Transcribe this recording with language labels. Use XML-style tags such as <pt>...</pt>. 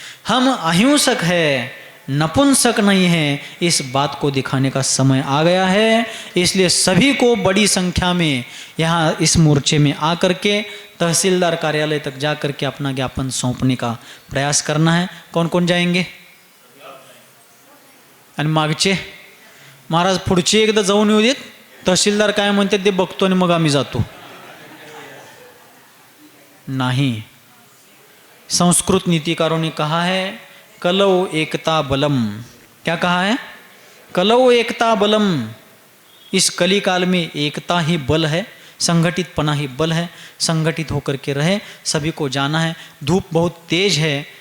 <hi>हम अहिंसक है, नपुंसक नहीं है, इस बात को दिखाने का समय आ गया है. इसलिए सभी को बड़ी संख्या में यहाँ इस मोर्चे में आकर के तहसीलदार कार्यालय तक जा कर के अपना ज्ञापन सौंपने का प्रयास करना है. कौन कौन जाएंगे?</hi> <mr>आणि मागचे महाराज पुढचे एकदा जाऊन येऊ देत, तहसीलदार काय म्हणतात ते बघतो आणि मग आम्ही जातो.</mr> <hi>नहीं. संस्कृत नीतिकारों ने कहा है</hi> <sa>कलौ एकता बलम.</sa> <hi>क्या कहा है?</hi> <sa>कलौ एकता बलम.</sa> <hi>इस कली काल में एकता ही बल है, संगठितपना ही बल है. संगठित होकर के रहे, सभी को जाना है. धूप बहुत तेज है,</hi>